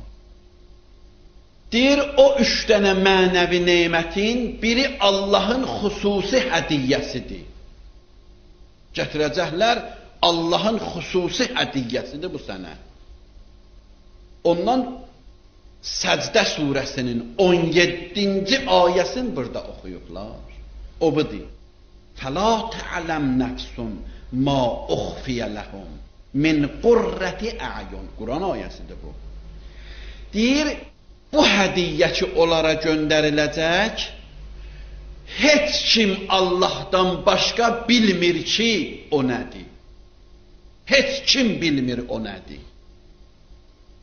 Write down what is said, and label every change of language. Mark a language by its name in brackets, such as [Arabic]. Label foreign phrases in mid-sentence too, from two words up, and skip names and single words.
[Azerbaijani] Deyir, o 3 dənə mənəvi nemətin biri Allahın xüsusi hədiyyəsidir. Gətirəcəklər, Allahın xüsusi hədiyyəsidir bu sənə. Ondan Səcdə surəsinin 17-ci ayəsini burada oxuyublar. O budur. [Arabic] فَلَا تَعْلَمْ نَفْسٌ مَا أُخْفِيَ لَهُمْ مِنْ قُرَّةِ أَعْيُنٍ. [Azerbaijani] Quran ayəsidir bu. Deyir, bu hədiyyə ki onlara göndəriləcək, heç kim Allahdan başqa bilmir ki, o nədir. Heç kim bilmir o nədir.